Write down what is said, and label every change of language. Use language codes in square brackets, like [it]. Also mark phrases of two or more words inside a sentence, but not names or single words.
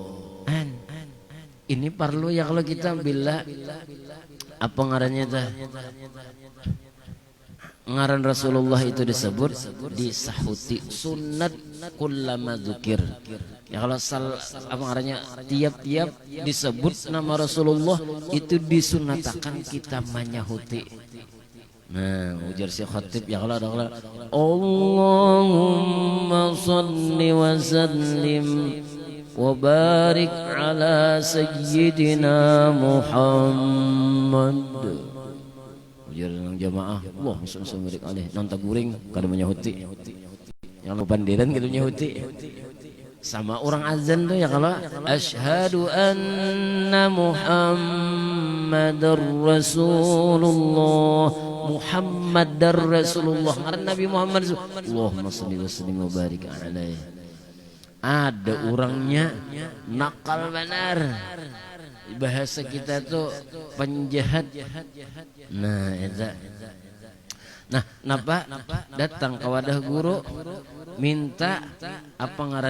[bjn] Ini perlu ya kalau kita bila apa ngarannya dah, ngaran Rasulullah itu disebut, disahuti sunat [ar] كلما ذكر. [bjn] Ya kalau apa ngarannya tiap-tiap disebut nama Rasulullah itu disunatakan kita menyahuti. Nah, ujar si khatib ya kalau ada [ar] اللهم صل وسلم وبارك على سيدنا محمد. [bjn] ujar nang jamaah [ar] الله صلى الله عليه [bjn] alih nanta guring kada menyahuti yang pandiran gitu nyahuti sama orang azan tuh ya kalau [ar] أشهد أن محمدا رسول الله محمدا رسول الله [bjn] ngaran Nabi Muhammad [ar] اللهم صل وسلم وبارك عليه. [bjn] Ada orangnya nakal benar, bahasa kita tuh penjahat. Nah itu nah napa datang ke wadah guru minta apa